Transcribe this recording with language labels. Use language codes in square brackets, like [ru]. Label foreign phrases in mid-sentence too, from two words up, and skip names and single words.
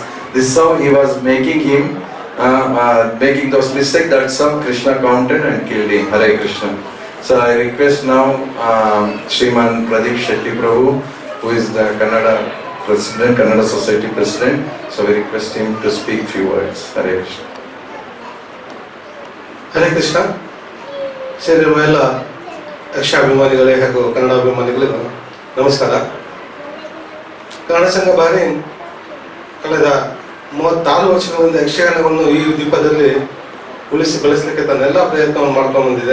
[en] This is how he was making him, making those mistakes. That's how Krishna counted and killed him. Hare Krishna. So I request now Shriman Pradeep Shetty Prabhu, who is the Kannada President, Kannada Society President. So we request him to speak few words. Hare Krishna. [kn] ಹರೇ ಕೃಷ್ಣ. ಸೇರಿರುವ ಎಲ್ಲ ಯಕ್ಷಾಭಿಮಾನಿಗಳೇ ಹಾಗೂ ಕನ್ನಡಾಭಿಮಾನಿಗಳಿಗೂ ನಮಸ್ಕಾರ. ಕನ್ನಡ ಸಂಘ ಬಾರಿನ್ ಕಳೆದ 36 ವರ್ಷಗಳಿಂದ ಯಕ್ಷಗಾನವನ್ನು ಈ ದ್ವೀಪದಲ್ಲಿ ಉಳಿಸಿ ಬೆಳೆಸಲಿಕ್ಕೆ ತನ್ನೆಲ್ಲ ಪ್ರಯತ್ನವನ್ನು ಮಾಡ್ಕೊಂಡು ಬಂದಿದೆ.